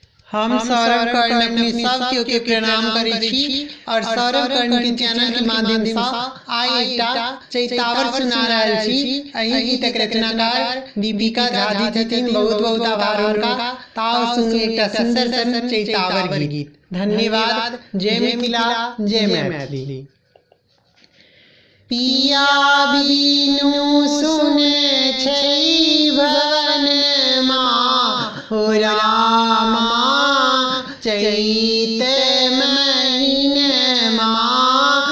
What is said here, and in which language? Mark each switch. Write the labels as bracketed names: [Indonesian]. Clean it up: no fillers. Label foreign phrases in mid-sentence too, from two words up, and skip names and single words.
[Maithili] हम सौरव कर्ण अपनी सब के प्रणाम करै छी और सौरव कर्ण के चैनल के माध्यम से आइ एकटा चैतावर सुना रहल छी। एहि गीतक रचनाकार दीपिका झा जी छथिन। बहुत बहुत आभार उनका। ताओ सुनू एकटा सुंदर सन चैतावर गीत। धन्यवाद। जय मिथिला, जय मैथिली। पिया बिनु सुने छै भवन माँ, हो राम चैत महीने माँ।